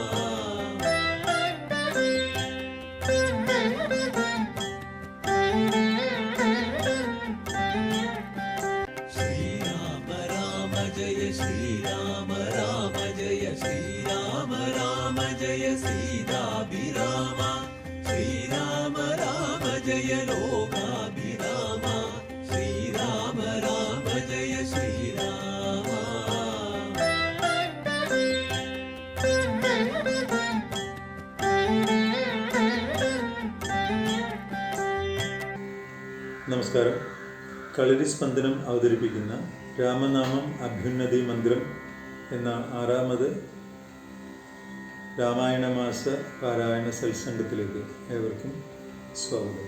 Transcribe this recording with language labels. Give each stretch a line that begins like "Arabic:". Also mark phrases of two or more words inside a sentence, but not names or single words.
Sanskrit: श्रीराम राम जय श्रीराम राम जय श्रीराम राम जय सीताभिराम श्रीराम राम जय लोकाभिराम श्रीराम राम जय श्रीराम
Malayalam: നമസ്കാരം. കളരി സ്പന്ദനം അവതരിപ്പിക്കുന്ന രാമനാമം അഭ്യുന്നതി മന്ത്രം എന്ന 6ാമത് രാമായണ മാസ പാരായണ സത്സംഗത്തിലേക്ക് ഏവർക്കും സ്വാഗതം.